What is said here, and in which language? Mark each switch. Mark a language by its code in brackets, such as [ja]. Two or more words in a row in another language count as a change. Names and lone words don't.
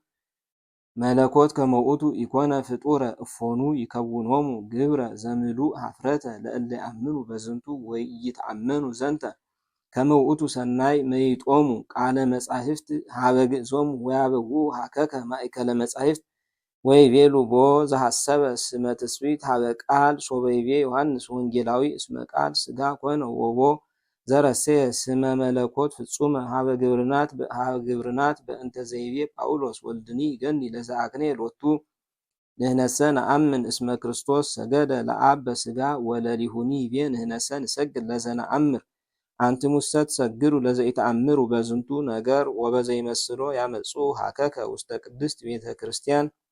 [gez] መለኮት ከመ ውእቱ ኢኮነ ፍጡረ እፎኑ ይከውኖሙ ግብረ ዘምሉእ ኀፍረተ ለእለ ይአምኑ በዝንቱ ወኢይትአመኑ ዘንተ ከመ ውእቱ ሰናይ መይጦሙ ቃለ መጻሕፍት ሀበ ግእዞሙ ወያበውኡ ሀከከ ማእከለ መጻሕፍት ወይቤሉ ቦ ዘሐሰበ ስመ ትስብእት ሀበ ቃል ሶበ ይቤ ዮሐንስ ወንጌላዊ እስመ ቃል ሥጋ ኮነ ወቦ ዘረሰየ ስመ መለኮት ፍጹመ ሀበ ግብርናት በእንተ ዘይቤ ጳውሎስ ወልድኒ ይገኒ ለዘአክኔ ሎቱ ንሕነሰ ነአምን እስመ ክርስቶስ ሰገደ ለአብ በሥጋ ወለሊሁኒ ይቤ ንሕነሰ ንሰግድ ለዘነአምር አንትሙሰ ትሰግዱ ለዘኢተአምሩ በዝንቱ ነገር ወበዘይመስሎ ያመጹ ሀከከ ውስተ ቅድስት ቤተ ክርስቲያን